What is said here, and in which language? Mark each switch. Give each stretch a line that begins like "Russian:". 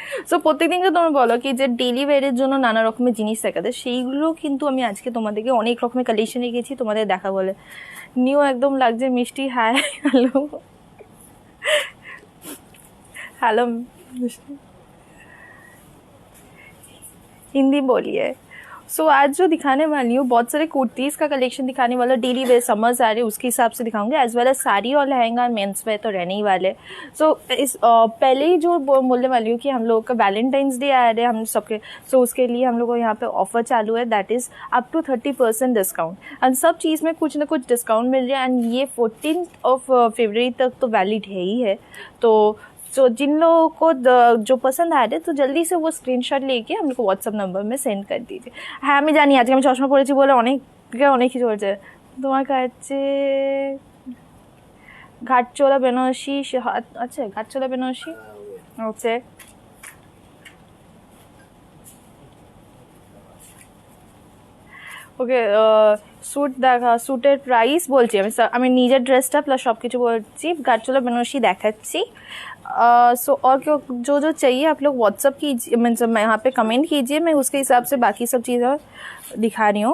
Bangla: So প্রত্যেকদিনকে তোমরা বলো কি যে ডেলি ওয়্যারের জন্য নানা রকমের জিনিস দেখাতে, সেইগুলো কিন্তু আমি আজকে তোমাদেরকে অনেক রকমের কালেকশন রেখেছি তোমাদের দেখা বলে। নিউ একদম লাগছে মিষ্টি। হাই, হ্যালো হ্যালো,
Hindi: हिंदी बोलिए। सो आज जो दिखाने वाली हूँ बहुत सारे कुर्तीज़ का कलेक्शन दिखाने वाला, डेली वेयर समर्स आ रहे उसके हिसाब से दिखाऊंगे, एज वेल एज साड़ी और लहंगा मेंस वेयर तो रहने ही वाले। सो इस पहले ही जो बोलने वाली हूँ कि हम लोग का वैलेंटाइंस डे आ रहे हैं हम सबके, सो उसके लिए हम लोग को यहाँ पे ऑफर चालू है, that is up to 30% discount. And सब चीज़ में कुछ ना कुछ डिस्काउंट मिल रहा है। एंड ये 14th ऑफ फरवरी तक तो वैलिड है ही है। तो जिन लोगों को जो पसंद आ रहे तो जल्दी से वो स्क्रीनशॉट लेके हम लोग को व्हाट्सअप नंबर में सेंड कर दीजिए।
Bangla: হ্যাঁ আমি জানি আজকে আমি চশমা পরেছি বলে অনেক কিছু বলছে। তোমার কাছে ঘাটচোলা বেনারসি, আচ্ছা ঘাটচোলা বেনারসি হচ্ছে ওকে। স্যুট দেখা, স্যুটের প্রাইস বলছি আমি নিজের ড্রেসটা প্লাস সব কিছু বলছি। ঘাটচোলা বেনারসি দেখাচ্ছি।
Hindi: सो और जो चाहिए आप लोग व्हाट्सअप कीजिए, मीन्स यहाँ पे कमेंट कीजिए, मैं उसके हिसाब से बाकी सब चीज़ें दिखा रही हूँ।